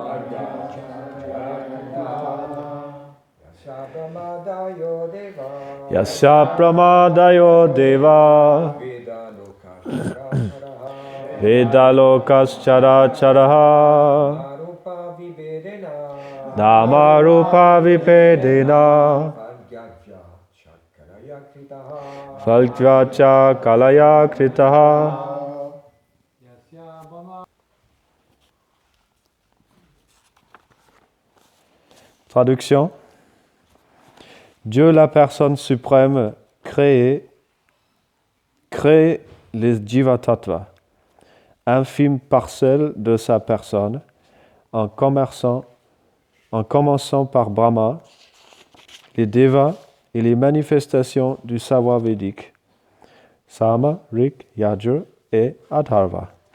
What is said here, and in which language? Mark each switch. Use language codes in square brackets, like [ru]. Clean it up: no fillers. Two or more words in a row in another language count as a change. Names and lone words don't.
[sa] Yasya pramadayo deva Veda lokas chara charaha Nama rupa vipedena Falkva cha kalaya kritaha. [fr] Traduction. Dieu, la personne suprême, crée les Jiva-tattva, infime parcelle de sa personne, en commençant par Brahma, les Devas et les manifestations du savoir védique, Sama, Rik, Yajur et Atharva,